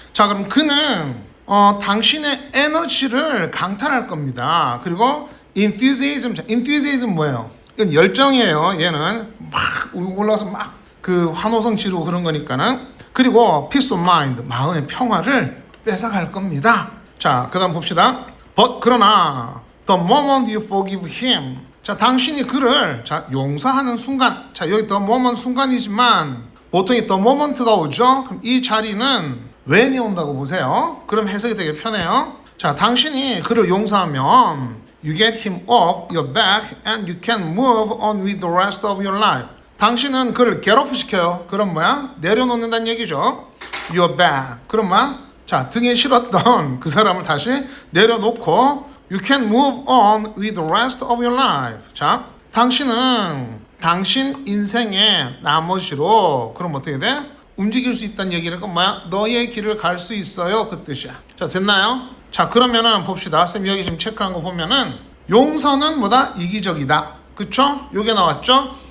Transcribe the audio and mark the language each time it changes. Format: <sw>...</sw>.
<ko>자, 그럼 그는 당신의 에너지를 강탈할 겁니다. 그리고 enthusiasm 뭐예요? 이건 열정이에요. 얘는 막 올라와서 막 그 환호성 지르고 그런 거니까는. 그리고 peace of mind, 마음의 평화를 뺏어갈 겁니다. 자, 그 다음 봅시다.</ko> <en>But</en> <ko>그러나</ko> <en>the moment you forgive him.</en> <ko>자, 당신이 그를 자, 용서하는 순간. 자, 여기</ko> <en>the moment</en> <ko>순간이지만 보통 이 the moment가 오죠. 그럼 이 자리는 when이 온다고 보세요. 그럼 해석이 되게 편해요. 자, 당신이 그를 용서하면</ko> <en>you get him off your back and you can move on with the rest of your life.</en> <ko>당신은 그를</ko> <en>get off</en> <ko>시켜요. 그럼 뭐야? 내려놓는다는 얘기죠. your back. 그럼 뭐야? 자, 등에 실었던 그 사람을 다시 내려놓고</ko> <en>you can move on with the rest of your life.</en> <ko>자, 당신은 당신 인생의 나머지로 그럼 어떻게 돼? 움직일 수 있다는 얘기는 뭐야? 너의 길을 갈 수 있어요. 그 뜻이야. 자, 됐나요? 자, 그러면은 봅시다. 쌤 여기 지금 체크한 거 보면은 용서는 뭐다? 이기적이다. 그쵸? 요게 나왔죠?</ko>